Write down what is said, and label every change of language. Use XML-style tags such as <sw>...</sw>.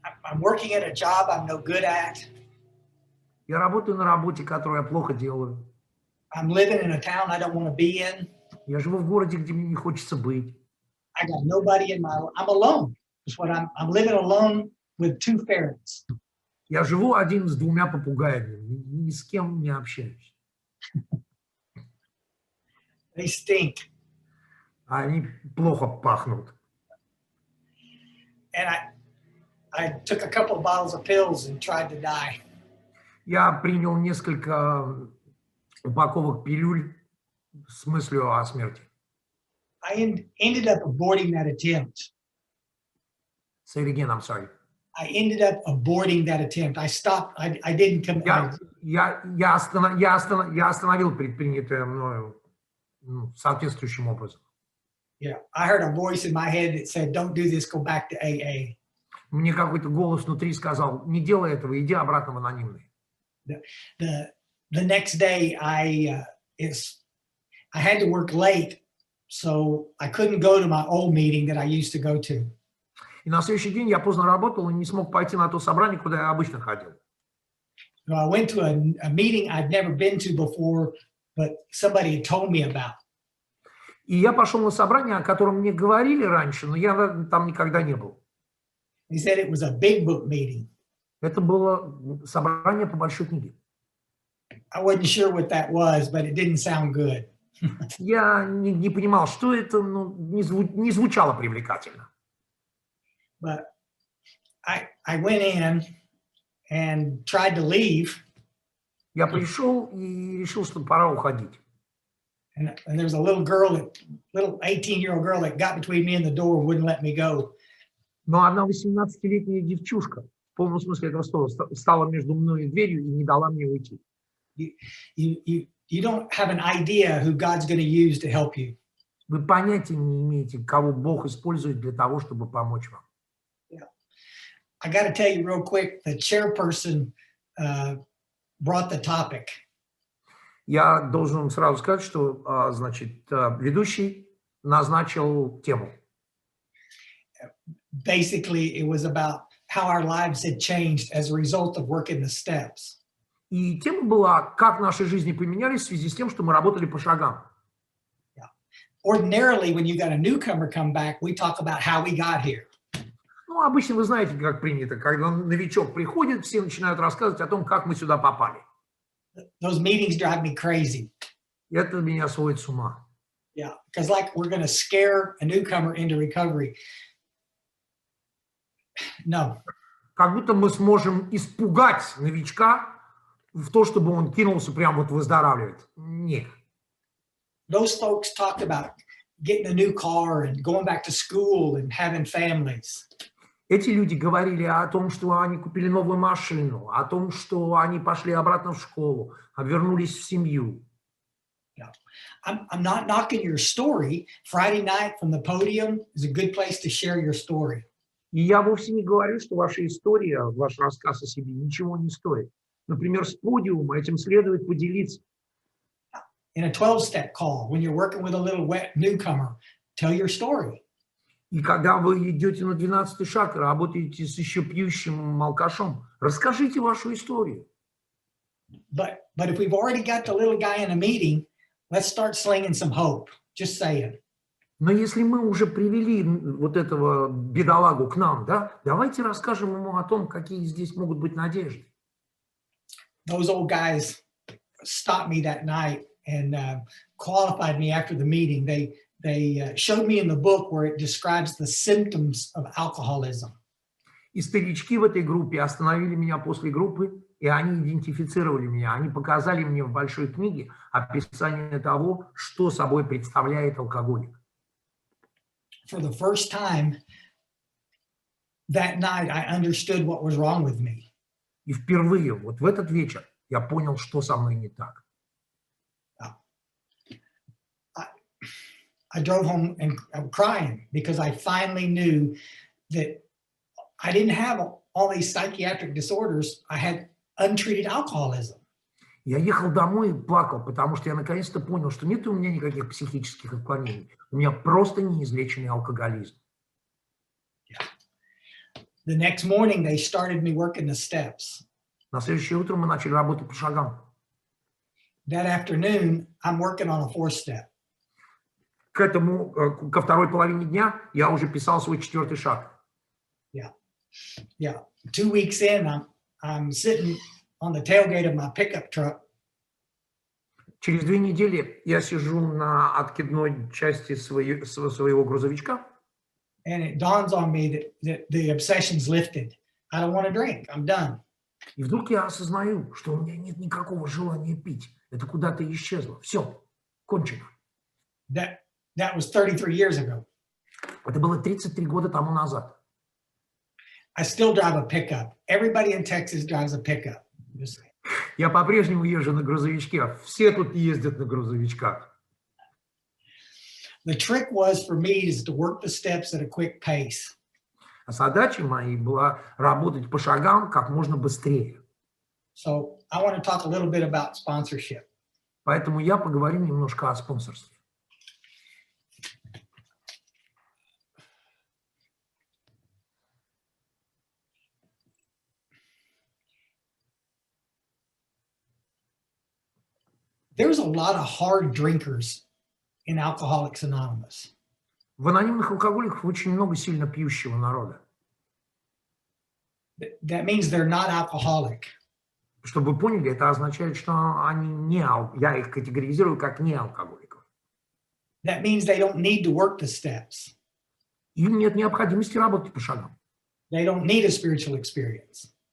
<en>I'm working at a job I'm no good at.</en> <ru>Я работаю на работе, которую я плохо делаю.</ru> <en>I'm living in a town I don't want to be in.</en> <ru>Я живу в городе, где мне не хочется быть.</ru> <en>I got nobody in my. I'm alone. That's what I'm living alone with 2 ferrets.</en> <ru>Я живу один с 2 попугаями, ни с кем не общаюсь.</ru> <en>They stink.</en> <ru>Они плохо пахнут.</ru> <en>And I took a couple of bottles of pills and tried to die.</en> <ru>Я принял несколько упаковок пилюль с мыслью о смерти.</ru> <en>I ended up aborting that attempt. Say it again, I'm sorry. I ended up aborting that attempt. I stopped. I didn't come.</en> <ru>Я остановил предпринятое мною соответствующим образом.</ru> <en>Yeah, I heard a voice in my head that said, "Don't do this. Go back to AA."</en> <ru>Мне какой-то голос внутри сказал: не делай этого, иди обратно в анонимный.</ru> <en>The next day I had to work late, so I couldn't go to my old meeting that I used to go to.</en> <ru>И на следующий день я поздно работал и не смог пойти на то собрание, куда я обычно ходил.</ru> <en>So I went to a meeting I'd never been to before, but somebody had told me about.</en> <ru>И я пошел на собрание, о котором мне говорили раньше, но я там никогда не был.</ru> <en>He said it was a big book meeting.</en> <ru>Это было собрание по большой книге.</ru> <en>I wasn't sure what that was, but it didn't sound good.</en> <ru>Я не понимал, что это, но не звучало привлекательно.</ru> <en>But I went in and tried to leave.</en> <ru>Я пришел и решил, что пора уходить.</ru> <en>And there was a little 18-year-old girl that got between me and the door and wouldn't let me go.</en> <ru>Но одна 18-летняя девчушка, в полном смысле этого слова, стала между мной и дверью и не дала мне уйти.</ru> <en>You don't have an idea who God's going to use to help you.</en> <ru>Вы понятия не имеете, кого Бог использует для того, чтобы помочь вам.</ru> <en>Yeah. I got to tell you real quick, the chairperson brought the topic.</en> <ru>Я должен сразу сказать, что, значит, ведущий назначил тему.</ru> <en>Basically, it was about how our lives had changed as a result of working the steps.</en> <ru>И тема была, как наши жизни поменялись в связи с тем, что мы работали по шагам.</ru> <en>Yeah. Ordinarily, when you got a newcomer come back, we talk about how we got here.</en> <ru>Ну, обычно вы знаете, как принято, когда новичок приходит, все начинают рассказывать о том, как мы сюда попали.</ru> <en>Those meetings drive me crazy.</en> <ru>Это меня сводит с ума.</ru> <en>Yeah, because like we're going to scare a newcomer into recovery. No.</en> <ru>Как будто мы сможем испугать новичка в то, чтобы он кинулся прямо вот выздоравливать. Нет.</ru> <en>Those folks talked about getting a new car and going back to school and having families.</en> <ru>Эти люди говорили о том, что они купили новую машину, о том, что они пошли обратно в школу, вернулись в семью.</ru> <en>Yeah. I'm not knocking your story. Friday night from the podium is a good place to share your story.</en> <ru>И я вовсе не говорю, что ваша история, ваш рассказ о себе ничего не стоит. Например, с подиума этим следует поделиться.</ru> <en>In a 12-step call, when you're working with a little wet newcomer, tell your story.</en> <ru>И когда вы идете на 12-й шаг и работаете с еще пьющим алкашом, расскажите вашу историю.</ru> <en>But if we've already got the little guy in a meeting, let's start slinging some hope. Just saying.</en> <ru>Но если мы уже привели вот этого бедолагу к нам, да, давайте расскажем ему о том, какие здесь могут быть надежды.</ru> <en>Those old guys stopped me that night and qualified me after the meeting. They showed me in the book where it describes the symptoms of alcoholism.</en> <ru>И старички в этой группе остановили меня после группы, и они идентифицировали меня. Они показали мне в большой книге описание того, что собой представляет алкоголик.</ru> <en>For the first time that night, I understood what was wrong with me.</en> <ru>И впервые вот в этот вечер я понял, что со мной не так.</ru> <en>I drove home and I'm crying because I finally knew that I didn't have all these psychiatric disorders. I had untreated alcoholism.</en> <ru>Я ехал домой и плакал, потому что я наконец-то понял, что нет у меня никаких психических отклонений. У меня просто неизлеченный алкоголизм.</ru> <en>The next morning, they started me working the steps.</en> <ru>На следующее утро мы начали работать по шагам.</ru> <en>That afternoon, I'm working on a 4-step.</en> <ru>Ко второй половине дня я уже писал свой 4-й шаг.</ru> <en>Yeah. 2 weeks in, I'm sitting on the tailgate of my pickup truck.</en> <ru>Через 2 недели я сижу на откидной части своего грузовичка.</ru> <en>And it dawns on me that the obsession's lifted. I don't want to drink. I'm done.</en> <ru>И вдруг я осознаю, что у меня нет никакого желания пить. Это куда-то исчезло. Все, кончено.</ru> <en>That was 33 years ago.</en> <ru>Это было 33 года тому назад.</ru> <en>I still drive a pickup. Everybody in Texas drives a pickup.</en> <ru>Я по-прежнему езжу на грузовичке. Все тут ездят на грузовичках.</ru> <en>The trick was for me is to work the steps at a quick pace.</en> <ru>А задача моей была работать по шагам как можно быстрее.</ru> <en>So I want to talk a little bit about sponsorship.</en> <ru>Поэтому я поговорю немножко о спонсорстве.</ru> <en>There's a lot of hard drinkers in Alcoholics Anonymous.</en> <ru>В анонимных алкоголиках очень много сильно пьющего народа.</ru> <en>That means they're not alcoholic.</en> <ru>Чтобы вы поняли, это означает, что они не я их категоризирую как не алкоголиков.</ru> <en>That means they don't need to work the steps.</en> <ru>Им нет необходимости работать по шагам.</ru> <en>They don't need a spiritual experience.</en>